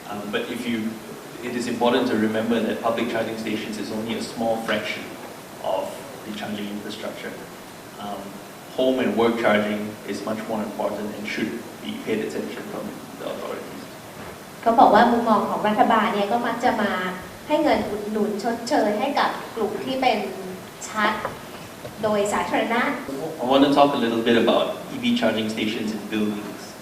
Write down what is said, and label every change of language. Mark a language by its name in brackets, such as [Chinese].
[English] But it is important to remember that public charging stations is only a small fraction of the charging infrastructure. Home and work charging is much more important and should be paid attention from the authorities. [Thai] เขาบอกว่ามุมมองของรัฐบาลเนี่ยก็มักจะมาให้เงินอุดหนุนชดเชยให้กับกลุ่มที่เป็นชาร์จโดยสาธารณะ [English] I want to talk a little bit about EV charging stations in buildings.